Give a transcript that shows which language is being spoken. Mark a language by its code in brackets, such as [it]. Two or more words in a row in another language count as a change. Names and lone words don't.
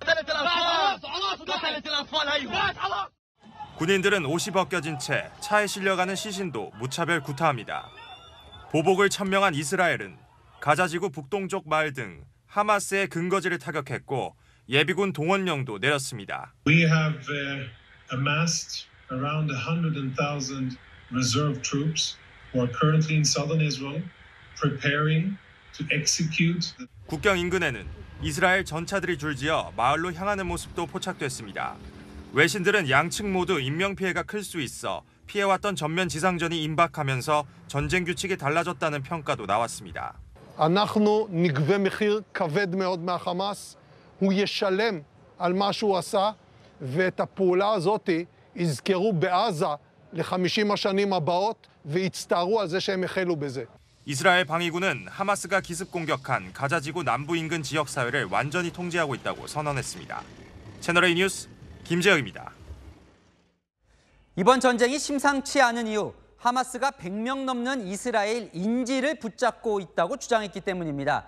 [ko] 군인들은 옷이 벗겨진 채 차에 실려가는 시신도 무차별 구타합니다. 보복을 천명한 이스라엘은 가자지구 북동쪽 마을 등 하마스의 근거지를 타격했고 예비군 동원령도 내렸습니다. [en] We have amassed around 100,000 reserve troops who are currently in southern Israel, preparing to execute. [ko] 국경 인근에는 이스라엘 전차들이 줄지어 마을로 향하는 모습도 포착됐습니다. 외신들은 양측 모두 인명피해가 클 수 있어 피해왔던 전면 지상전이 임박하면서 전쟁 규칙이 달라졌다는 평가도 나왔습니다. [he] אנחנו נגבה מחיר כבד מאוד מהחמאס. הוא ישלם על מה שהוא עשה, ואת הפעולה הזאת יזכרו בעזה ל-50 השנים הבאות, ויצטערו על זה שהם החלו בזה. [ko] 이스라엘 방위군은 하마스가 기습 공격한 가자지구 남부 인근 지역 사회를 완전히 통제하고 있다고 선언했습니다. 채널A 뉴스 김재혁입니다. 이번 전쟁이 심상치 않은 이유, 하마스가 100명 넘는 이스라엘 인질을 붙잡고 있다고 주장했기 때문입니다.